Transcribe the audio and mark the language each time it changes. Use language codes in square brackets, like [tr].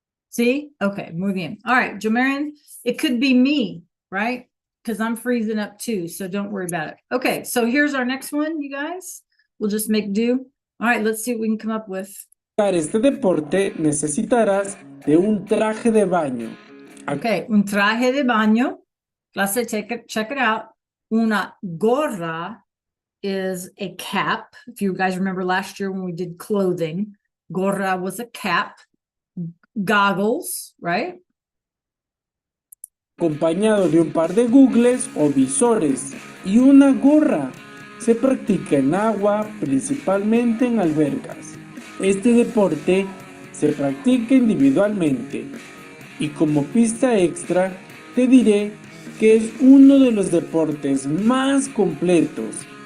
[en] See? Okay, [es] muy bien. [en] All right, Jomarian, it could be me, right? Because I'm freezing up too, so don't worry about it. Okay, so here's our next one, you guys. We'll just make do. All right, let's see what we can come up with. [es] Para este deporte necesitarás de un traje de baño. [en] Okay, [es] un traje de baño. [en] Let's say check it out. Una gorra is a cap. If you guys remember last year when we did clothing, gorra was a cap. Goggles, right? [es] Acompañado de un par de googles o visores y una gorra. Se practica en agua, principalmente en albercas. Este deporte se practica individualmente y como pista extra te diré que es uno de los deportes más completos.